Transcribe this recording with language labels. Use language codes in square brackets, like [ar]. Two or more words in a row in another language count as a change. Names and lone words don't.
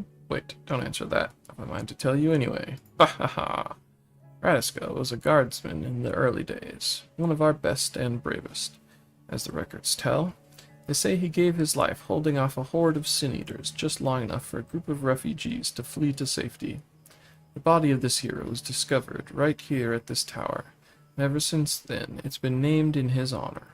[en] Wait, don't answer that. I have mind to tell you anyway. Ha ha ha! Radiska was a guardsman in the early days, one of our best and bravest. As the records tell, they say he gave his life holding off a horde of sin-eaters just long enough for a group of refugees to flee to safety. The body of this hero was discovered right here at this tower, and ever since then it's been named in his honor.